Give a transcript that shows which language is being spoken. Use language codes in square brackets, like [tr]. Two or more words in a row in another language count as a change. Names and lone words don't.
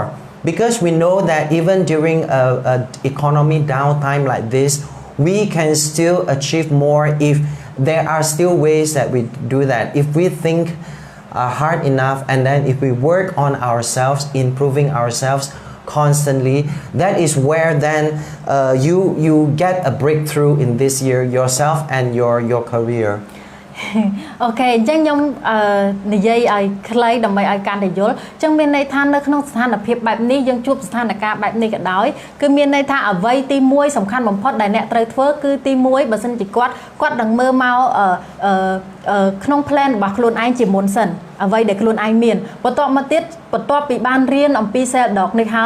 [en] Because we know that even during a economy downtime like this, we can still achieve more if there are still ways that we do that. If we think hard enough and then if we work on ourselves, improving ourselves constantly, that is where then you get a breakthrough in this year yourself and your career. [km] អូខេអញ្ចឹងខ្ញុំនិយាយឲ្យខ្លីដើម្បីឲ្យកាន់តែយល់អញ្ចឹងមានន័យថានៅក្នុងស្ថានភាពបែបនេះយើងជួបស្ថានភាពបែបនេះក៏ដោយគឺមានន័យថាអ្វីទី1សំខាន់បំផុតដែលអ្នកត្រូវធ្វើ គឺទី1បើសិនជាគាត់នឹងមើលមកក្នុង plan របស់ខ្លួនឯងជាមុនសិនអ្វីដែលខ្លួនឯងមានបន្ទាប់មកទៀតបន្ទាប់ពីបានរៀនអំពី [en] sell dog [km] នេះហើយ